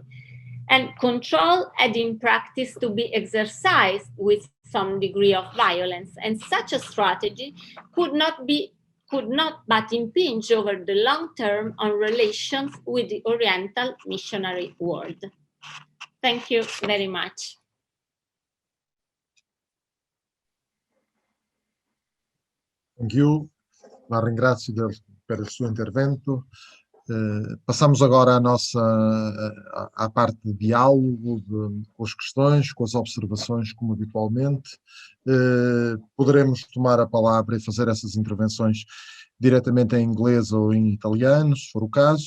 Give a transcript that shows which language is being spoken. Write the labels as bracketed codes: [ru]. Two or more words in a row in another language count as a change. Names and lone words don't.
[en] And control had in practice to be exercised with some degree of violence, and such a strategy could not but impinge over the long term on relations with the Oriental missionary world. Thank you very much. Thank you. [it] La ringrazio per il suo intervento. [pt] Passamos agora à parte de diálogo, com as questões, com as observações, como habitualmente. Poderemos tomar a palavra e fazer essas intervenções diretamente em inglês ou em italiano, se for o caso.